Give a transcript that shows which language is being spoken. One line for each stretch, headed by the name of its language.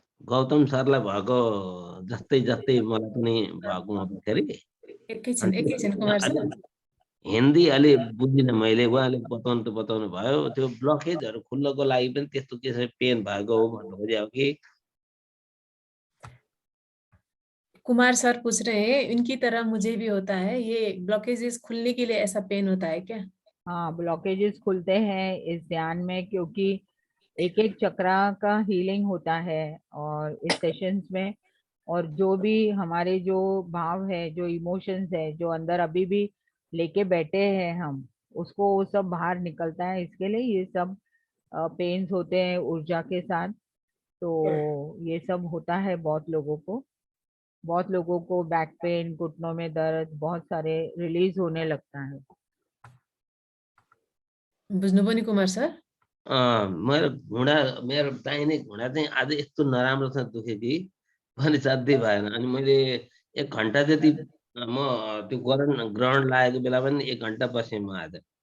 Nepali: गौतम सरलाई भएको जस्तै जस्तै मलाई पनि भएको हुँदाखेरि एकैछिन कुमार सर। हिन्दी अलि बुझिनँ मैले, उहाँले बताउनु भयो त्यो ब्लकेजहरू खुल्नको लागि पनि त्यस्तो के छ पेन भएको हो भन्नु खोजेको कि?
Hindi: कुमार सर पूछ रहे हैं इनकी तरह मुझे भी होता है, ये ब्लॉकेजेस खुलने के लिए ऐसा पेन होता है क्या? हाँ, ब्लॉकेजेस खुलते हैं इस ध्यान में क्योंकि एक एक चक्रा का हीलिंग होता है और इस सेशंस में, और जो भी हमारे जो भाव है, जो इमोशंस है, जो अंदर अभी भी लेके बैठे हैं हम, उसको वो सब बाहर निकलता है। इसके लिए ये सब पेन्स होते हैं ऊर्जा के साथ, तो ये सब होता है बहुत लोगों को बैक पेन, घुटनों में दर्द, बहुत सारे रिलीज होने लगता है।
Nepali: बुझ्नुभयो नि कुमार सर? मेरो दाहिने घुँडा चाहिँ आज यस्तो नराम्रोसँग दुख्यो कि पनि साध्यै भएन। अनि मैले 1 घन्टा जति म त्यो ग्रहण लागेको बेला पनि 1 घन्टा बसेँ म आज।